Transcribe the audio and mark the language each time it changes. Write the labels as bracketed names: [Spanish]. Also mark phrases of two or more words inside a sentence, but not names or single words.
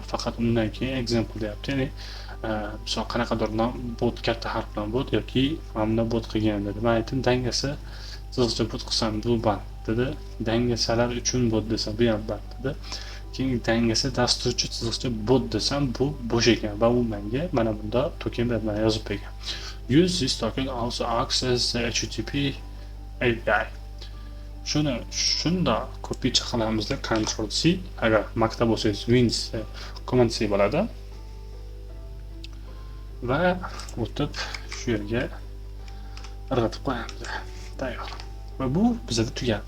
[Uzbek] Faqat undan keyin example deyapti. Ya'ni misol qanaqadir nom bot katta harf bilan bot yoki mana bot qilgan dedi. Men aytdim, dangasa sizcha bot qilsam bu band dedi. Dangasalar uchun bot desa bu ham band dedi. Keyin dangasa dasturchi chiziqcha bot desam bu bo'sh ekan va u menga mana bunda token deb yozib bergan. [English] Use this token also access the HTTP API. [Uzbek] Shunda kopiya qilamizda Ctrl C, agar Mac'da bo'lsangiz Windows Command C bo'ladi. Va o'tib shu yerga irg'itib qo'yamiz. Tayyor. Va bu bizda tugadi.